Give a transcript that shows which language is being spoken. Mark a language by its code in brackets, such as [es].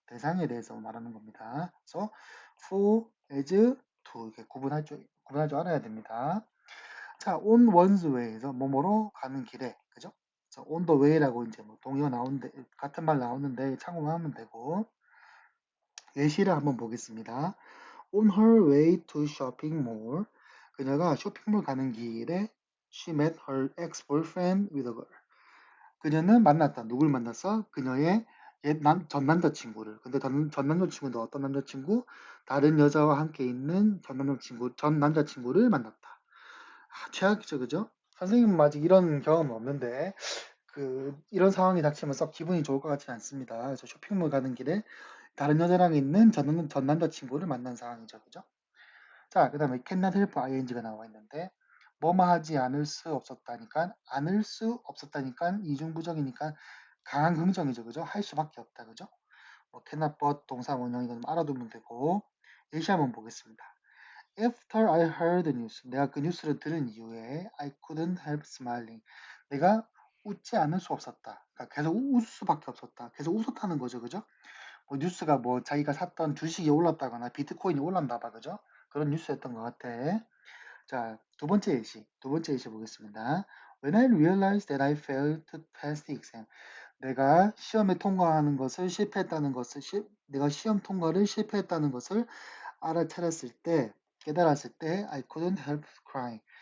[ko] 대상에 대해서 말하는 겁니다. 그래서 who, as, to 이렇게 구분할 줄 알아야 됩니다. 자, [en] on one's way [ko] 에서 뭐뭐로 가는 길에, 그죠? 그래서 [en] on the way [ko] 라고 이제 뭐 동의어 나오는데 같은 말 나오는데 참고하면 되고 예시를 한번 보겠습니다. [en] On her way to shopping mall, [ko] 그녀가 쇼핑몰 가는 길에 [en] she met her ex-boyfriend with a girl. [ko] 그녀는 만났다. 누굴 만났어? 그녀의 전 남자친구를. 근데 전 남자친구는 어떤 남자친구? 다른 여자와 함께 있는 전 남자친구를 만났다. 최악이죠, 그죠? 선생님은 아직 이런 경험은 없는데, 이런 상황이 닥치면 썩 기분이 좋을 것 같지 않습니다. 그래서 쇼핑몰 가는 길에 다른 여자랑 있는 전 남자친구를 만난 상황이죠, 그죠? 자, 그 다음에 [en] cannot help ing [ko] 가 나와 있는데, 뭐뭐 하지 않을 수 없었다니까, 않을 수 없었다니까, 이중부정이니까 강한 긍정이죠, 그죠? 할 수밖에 없다, 그죠? 뭐 [en] cannot but [ko] 동사 원형 이건 알아두면 되고, 예시 한번 보겠습니다. [en] After I heard the news, [ko] 내가 그 뉴스를 들은 이후에 [en] I couldn't help smiling. [ko] 내가 웃지 않을 수 없었다. 그러니까 계속 웃을 수밖에 없었다. 계속 웃었다는 거죠, 그죠? 뭐 뉴스가 뭐 자기가 샀던 주식이 올랐다거나 비트코인이 올랐나 봐, 그죠? 그런 뉴스였던 것 같아. 자, 두 번째 예시 보겠습니다. [en] When I realized that I failed to pass the exam, [ko] 내가 시험에 통과하는 것을 실패했다는 것을 내가 시험 통과를 실패했다는 것을 알아차렸을 때, 깨달았을 때, [en] I couldn't help crying.